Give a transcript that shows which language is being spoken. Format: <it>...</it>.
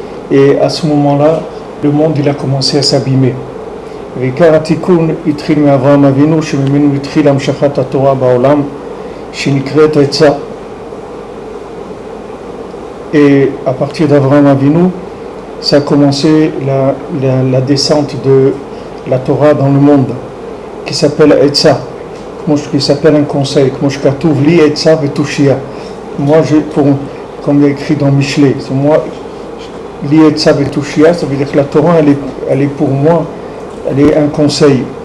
<fr>Et à ce moment-là, le monde il a commencé à s'abîmer.</fr> <he>ועיקר התיקון התחיל מאברהם אבינו שממנו התחיל המשכת התורה בעולם שנקראת עצה.</he> <fr>Et à partir d'Avraham Avinu, ça a commencé la descente de la Torah dans le monde qui s'appelle Etza, qui s'appelle un conseil,</fr> <he>li Etza vetushia.</he> <fr>Moi, comme il est écrit dans Michelet, c'est moi,</fr> <he>li Etza vetushia,</he> <fr>ça veut dire que la Torah elle est pour moi. Elle est un conseil.</fr>